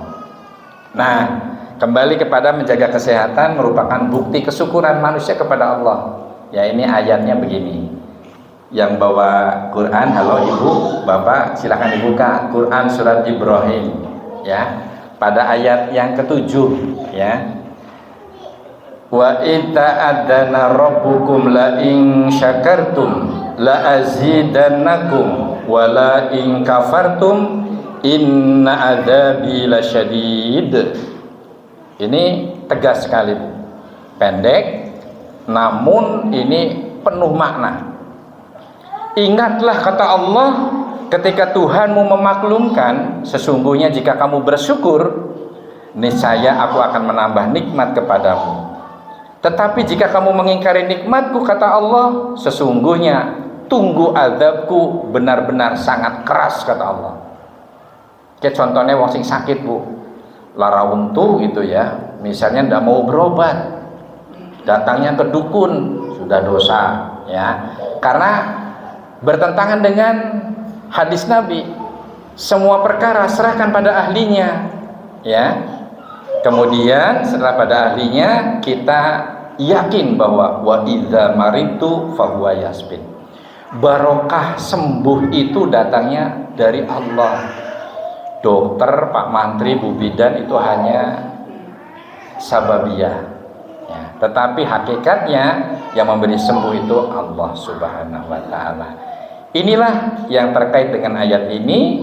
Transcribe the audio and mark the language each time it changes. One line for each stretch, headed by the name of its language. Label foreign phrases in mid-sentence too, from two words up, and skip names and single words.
Indonesian: Nah, kembali kepada menjaga kesehatan merupakan bukti kesyukuran manusia kepada Allah. Ya, ini ayatnya begini. Yang bawa Quran, halo ibu, bapak, silakan dibuka Quran surat Ibrahim, ya, pada ayat yang ke-7, ya.
Arabic: وإذ تأذن ربكم لئن شكرتم لأزيدنكم ولئن كفرتم إن عذابي لشديد.
Indonesian: Ini tegas sekali, pendek namun ini penuh makna. Ingatlah kata Allah, ketika Tuhanmu memaklumkan, sesungguhnya jika kamu bersyukur, niscaya aku akan menambah nikmat kepadamu. Tetapi jika kamu mengingkari nikmatku, kata Allah, sesungguhnya tunggu azabku benar-benar sangat keras, kata Allah. Kayak contohnya
Javanese: wong sing sakit
Indonesian: bu,
Javanese: lara untu
Indonesian: gitu ya, misalnya ndak mau berobat, datangnya ke dukun, sudah dosa ya, karena bertentangan dengan hadis Nabi, semua perkara serahkan pada ahlinya, ya. Kemudian setelah pada ahlinya, kita yakin bahwa
Arabic: وإذا مرضت فهو يشفين.
Indonesian: Barokah sembuh itu datangnya dari Allah. Dokter, Pak Mantri, Bu Bidan itu hanya sababiyah, ya. Tetapi hakikatnya yang memberi sembuh itu Allah
Arabic: سبحانه وتعالى.
Indonesian: Inilah yang terkait dengan ayat ini.